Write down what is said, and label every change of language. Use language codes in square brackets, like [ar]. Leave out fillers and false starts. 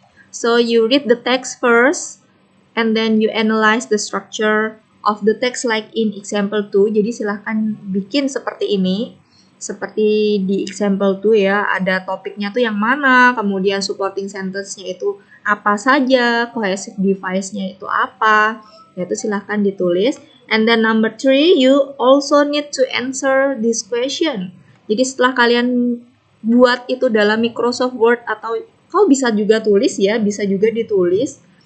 [en] So you read the text first and then you analyze the structure of the text like in example 2. [id] Jadi silahkan bikin seperti ini. Seperti di example 2 ya, ada topiknya tuh yang mana, kemudian supporting sentence-nya itu apa saja, cohesive device-nya itu apa, yaitu silahkan ditulis. [en] And then number 3, you also need to answer this question. [id] Jadi setelah kalian buat itu dalam Microsoft Word atau kau bisa juga tulis ya, bisa juga ditulis.